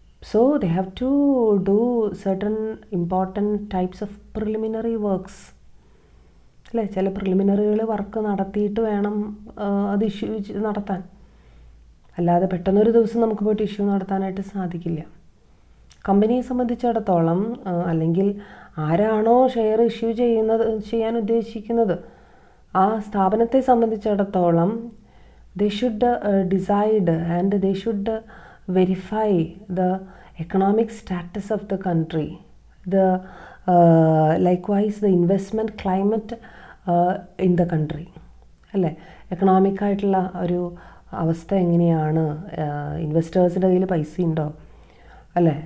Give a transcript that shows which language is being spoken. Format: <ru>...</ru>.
<en>So they have to do certain important types of preliminary works അല്ലേ.</en> <ml>ചില പ്രിലിമിനറികൾ work നടത്തിയിട്ട് വേണം അത് ഇഷ്യൂ നടത്താൻ. അല്ലാതെ പെട്ടെന്നൊരു ദിവസം നമുക്ക് പോയിട്ട് ഇഷ്യൂ നടത്താനായിട്ട് സാധിക്കില്ല. കമ്പനിയെ സംബന്ധിച്ചിടത്തോളം അല്ലെങ്കിൽ ആരാണോ ഷെയർ ഇഷ്യൂ ചെയ്യാൻ ഉദ്ദേശിക്കുന്നത് ആ സ്ഥാപനത്തെ സംബന്ധിച്ചിടത്തോളം</ml> <en>they should decide and they should verify the economic status of the country, the likewise the investment climate in the country അല്ലേ.</en> <ml>എക്കണോമിക് ആയിട്ടുള്ള ഒരു അവസ്ഥ എങ്ങനെയാണ്, ഇൻവെസ്റ്റേഴ്സിൻ്റെ കയ്യിൽ പൈസ ഉണ്ടോ അല്ലേ.</ml>